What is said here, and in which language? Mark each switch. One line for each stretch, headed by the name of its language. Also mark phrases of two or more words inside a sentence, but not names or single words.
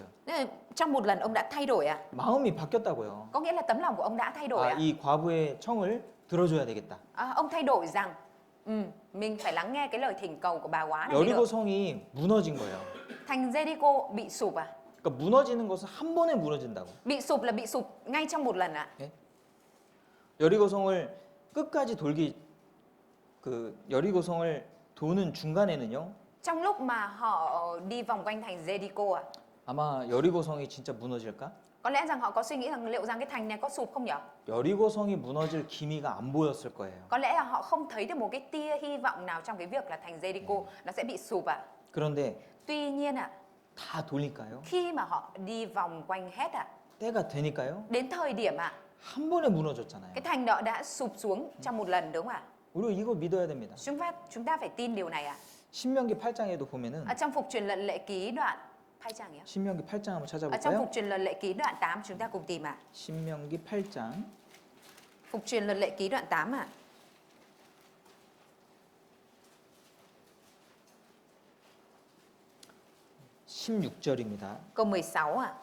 Vietnamese: Trong một lần ông đã thay đổi
Korean: 마음이 바뀌었다고요.
Vietnamese: Có nghĩa là tấm lòng của ông đã thay đổi
Korean: 이 과부의 청을 들어줘야 되겠다.
Vietnamese: Ông thay đổi rằng mình phải lắng nghe cái lời thỉnh cầu của bà góa này mới
Korean: 여리고
Vietnamese: được.
Korean: 성이 무너진 거예요.
Vietnamese: Thành Jericho bị sụp
Korean: 그러니까 무너지는 것은 한 번에 무너진다고.
Vietnamese: Bị sụp là bị sụp ngay trong một lần
Korean: 여리고 성을 끝까지 여리고 성을 도는 중간에는요.
Vietnamese: Trong lúc mà họ đi vòng quanh thành Jericho
Korean: 아마 여리고 성이 진짜 무너질까?
Vietnamese: có lẽ rằng họ có suy nghĩ rằng liệu rằng cái thành này có sụp không nhỉ?
Korean: 여리고 성이 무너질 기미가 안 보였을 거예요.
Vietnamese: Có lẽ là họ không thấy được một cái tia hy vọng nào trong cái việc là thành Jericho nó sẽ bị sụp
Korean: 그런데
Vietnamese: Tuy nhiên
Korean: 다 돌릴까요?
Vietnamese: khi mà họ đi vòng quanh hết
Korean: 때가 되니까요.
Vietnamese: đến thời điểm
Korean: 한 번에 무너졌잖아요.
Vietnamese: cái thành đó đã sụp xuống trong một lần đúng không ạ?
Korean: 우리가 이거 믿어야 됩니다.
Vietnamese: Chúng ta phải tin điều này
Korean: 신명기 8장에도 보면은
Vietnamese: Ở trong Phục truyền luật lệ ký đoạn 8 장이요?
Korean: 신명기 8장 한번
Vietnamese: Ở trong
Korean: 찾아볼까요?
Vietnamese: Phục truyền luật lệ ký đoạn 8 chúng ta cùng tìm
Korean: 신명기 8장
Vietnamese: Phục truyền luật lệ ký đoạn 8
Korean: 16절입니다.
Vietnamese: Câu 16